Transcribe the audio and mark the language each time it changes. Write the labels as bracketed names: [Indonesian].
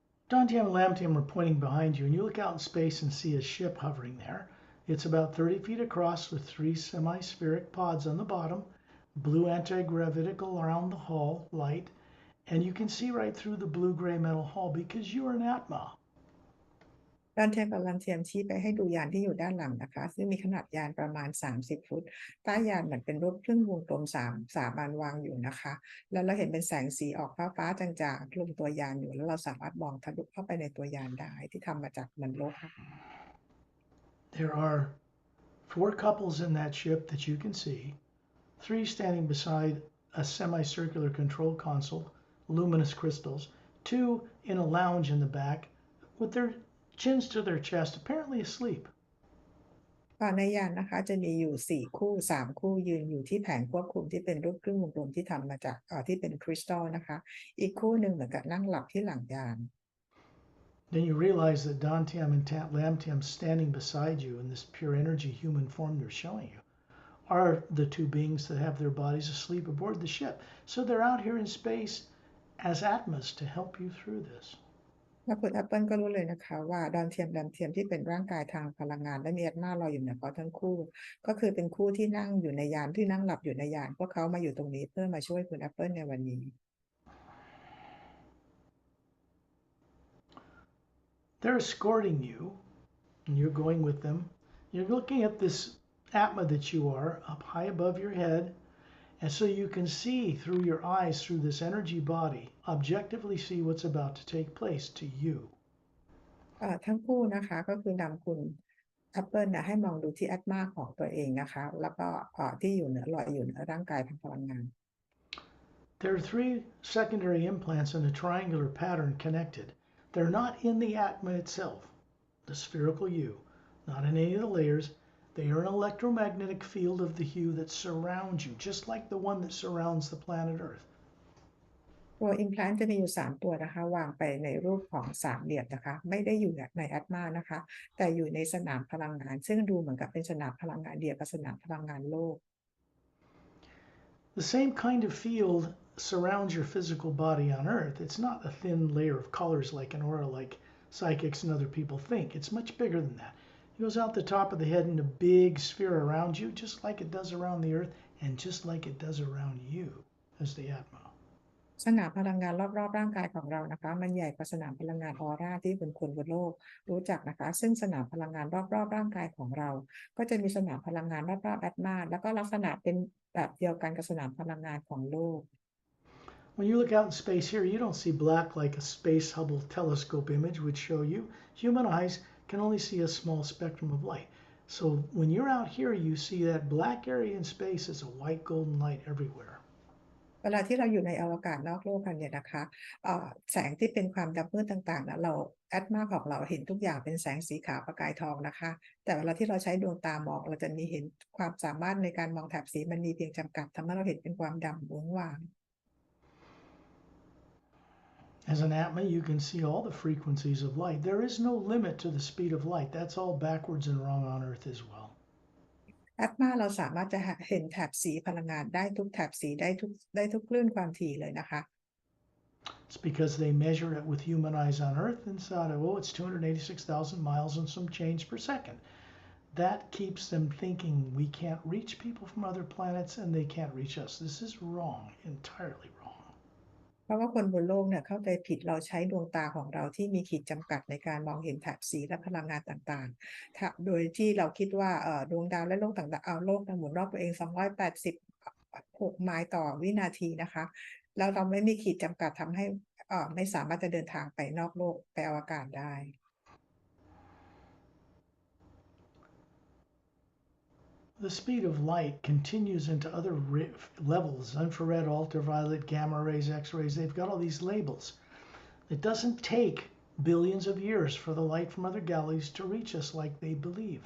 [English] Dantium and Lamtium are pointing behind you, and you look out in space and see a ship hovering there. It's about 30 feet across with 3 semi-spheric pods on the bottom, blue anti-gravitical around the hull light, and you can see right through the blue-gray metal hull because you're an Atma. [Thai] ดอนเทียมกับลันเทียมชี้ไปให้ดูยานที่อยู่ด้านหลังนะคะซึ่งมีขนาดยานประมาณ30 ฟุตใต้ยานเหมือนเป็นรูปครึ่งวงกลม3 อันวางอยู่นะคะแล้วเราเห็นเป็นแสงสีออกฟ้าๆจางๆลงตัวยานอยู่แล้วเราสามารถมองทะลุเข้าไปในตัวยานได้ที่ทำมาจากเหมือนโลหะ [English] There are 4 couples in that ship that you can see, 3 standing beside a semicircular control console, luminous crystals, 2 in a lounge in the back with their chins to their chest, apparently asleep. [Thai] ในยานนะคะจะมีอยู่4 คู่3 คู่ยืนอยู่ที่แผงควบคุมที่เป็นรูปครึ่งวงกลมที่ทำมาจากที่เป็นคริสตัลนะคะอีกคู่หนึ่งเหมือนกับนั่งหลับที่หลังยาน [English] Then you realize that Dantium and Lamtium standing beside you in this pure energy human form they're showing you are the 2 beings that have their bodies asleep aboard the ship. So they're out here in space as Atmas to help you through this. [Thai] แล้วคุณแอปเปิลก็รู้เลยนะคะว่าดอนเทียมที่เป็นร่างกายทางพลังงานและมีแอตมาลอยอยู่เหนือเขาทั้งคู่ก็คือเป็นคู่ที่นั่งอยู่ในยานที่นั่งหลับอยู่ในยานพวกเขามาอยู่ตรงนี้เพื่อมาช่วยคุณแอปเปิลในวันนี้ [English] They're escorting you, and you're going with them. You're looking at this Atma that you are up high above your head, and so you can see through your eyes, through this energy body, objectively see what's about to take place to you. [Thai] ทั้งคู่นะคะก็คือนำคุณแอปเปิลให้มองดูที่แอตมาของตัวเองนะคะแล้วก็ที่ลอยอยู่เหนือร่างกายทางพลังงาน [English] There are 3 secondary implants in a triangular pattern connected. They're not in the Atma itself, the spherical you, not in any of the layers. They are an electromagnetic field of the hue that surrounds you, just like the one that surrounds the planet Earth. [Thai] ตัว implant จะมีอยู่3 ตัวนะคะวางไปในรูปของ3 เหลี่ยมนะคะไม่ได้อยู่ในแอตมานะคะแต่อยู่ในสนามพลังงานซึ่งดูเหมือนกับเป็นสนามพลังงานเดียวกับสนามพลังงานโลก [English] The same kind of field surrounds your physical body on Earth. It's not a thin layer of colors like an aura like psychics and other people think. It's much bigger than that. It goes out the top of the head in a big sphere around you, just like it does around the Earth and just like it does around you as the Atma. [Thai] สนามพลังงานรอบๆร่างกายของเรานะคะมันใหญ่กว่าสนามพลังงานออร่าที่คนบนโลกรู้จักนะคะซึ่งสนามพลังงานรอบๆร่างกายของเราก็จะมีสนามพลังงานรอบๆแอตมาแล้วก็ลักษณะเป็นแบบเดียวกันกับสนามพลังงานของโลก [English] When you look out in space here, you don't see black like a Space Hubble telescope image would show you. Human eyes can only see a small spectrum of light. So when you're out here, you see that black area in space as a white golden light everywhere. [Thai] เวลาที่เราอยู่ในอวกาศนอกโลกกันเนี่ยนะคะแสงที่เป็นความดำมืดต่างๆนะเราแอตมาของเราเห็นทุกอย่างเป็นแสงสีขาวประกายทองนะคะแต่เวลาที่เราใช้ดวงตามองเราจะมีเห็นความสามารถในการมองแถบสีมันมีเพียงจำกัดทำให้เราเห็นเป็นความดำว้งว่าง [English] As an Atma, you can see all the frequencies of light. There is no limit to the speed of light. That's all backwards and wrong on Earth as well. [Thai] แอดมาเราสามารถจะเห็นแถบสีพลังงานได้ทุกแถบสีได้ทุกคลื่นความถี่เลยนะคะ [English] It's because they measure it with human eyes on Earth and thought, oh, it's 286,000 miles and some change per second. That keeps them thinking we can't reach people from other planets and they can't reach us. This is wrong, entirely wrong. [Thai] เพราะว่าคนบนโลกเนี่ยเข้าใจผิดเราใช้ดวงตาของเราที่มีขีดจำกัดในการมองเห็นแถบสีและพลังงานต่างๆโดยที่เราคิดว่าดวงดาวและโลกต่างๆโลกหมุนรอบตัวเอง286 ไมล์ต่อวินาทีนะคะแล้วเราไม่มีขีดจำกัดทำให้ไม่สามารถจะเดินทางไปนอกโลกไปอวกาศได้ [English] The speed of light continues into other levels, infrared, ultraviolet, gamma rays, X-rays. They've got all these labels. It doesn't take billions of years for the light from other galaxies to reach us like they believe.